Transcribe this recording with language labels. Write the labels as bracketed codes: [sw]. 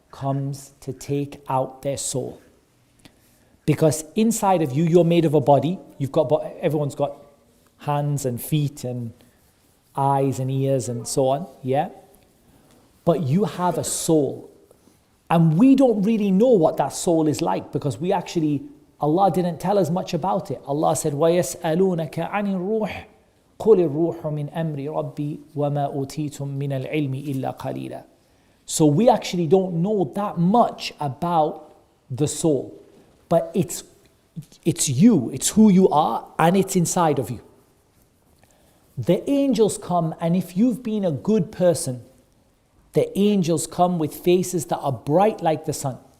[en] comes to take out their soul. Because inside of you, you're made of a body. Everyone's got hands and feet and eyes and ears and so on, yeah? But you have a soul. And we don't really know what that soul is like because Allah didn't tell us much about it. Allah said, [ar] وَيَسْأَلُونَكَ عَنِ الرُّوحِ قُلِ الرُّوحُ مِنْ أَمْرِ رَبِّي وَمَا أُوتِيتُم مِّنَ الْعِلْمِ إِلَّا قَلِيلًا. [en] So we actually don't know that much about the soul. But it's you, it's who you are, and it's inside of you. The angels come, and if you've been a good person, the angels come with faces that are bright like the sun.